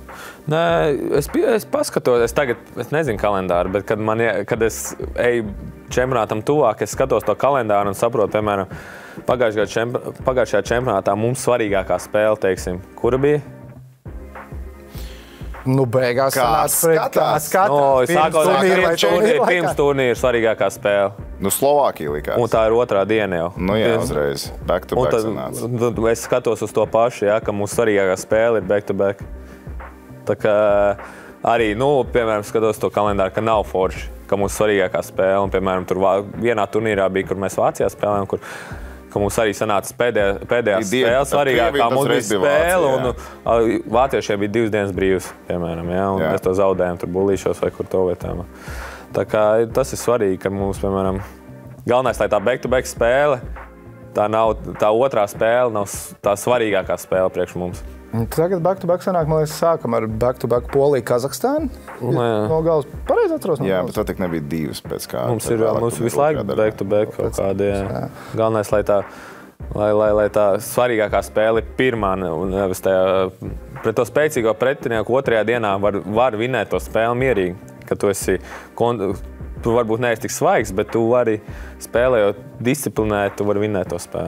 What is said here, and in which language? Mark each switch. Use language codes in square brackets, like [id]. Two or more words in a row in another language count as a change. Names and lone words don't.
[lv] Nē, es paskatos, es nezinu kalendāru, bet kad es eju čempionātam tuvāk, es skatos to kalendāru un saprotu, piemēram, pagājušajā čempionātā mums svarīgākā spēle, teiksim, kura bija? Beigās pirms turnīra svarīgākā spēle. Slovākija likās. Un tā ir otrā diena jau. Jā, uzreiz. [en] Back to back sanāca. [lv] Es skatos uz to pašu, ka mūsu svarīgākā spēle ir [en] back to back. [lv] Tā kā arī, piemēram, skatos to kalendāru, ka nav forši, ka mūsu svarīgākā spēle. Un, piemēram, tur vienā turnīrā bija, kur mēs Vācijā spēlējām, ka mums arī sanāca pēdējā spēle svarīgākā. Mums bija spēle, un vāciešiem bija 2 dienas brīvs, piemēram, un mēs to zaudējām tur Bulīšos vai kur to vietām. Tā kā tas ir svarīgi, ka mums, piemēram, galvenais, lai tā [en] back-to-back [lv] spēle, tā otrā spēle nav tā svarīgākā spēle priekš mums. Tagad [en] back-to-back [lv] sanāk, man liekas, sākam ar [en] back-to-back [lv] Poliju, Kazahstānu. No galas pareizi atceros? Jā, bet tā tik nebija 2 pēc kā. Mums visu laiku [en] back-to-back [lv] kaut kādi, jā. Galvenais, lai tā svarīgākā spēle ir pirmā, un nevis tajā pret to spēcīgo pretinieku otrajā dienā var vinēt to spēli mierīgi. Ka tu varbūt neesi tik svaigs, bet tu vari spēlējot disciplinēt, tu vari vinēt to spēli.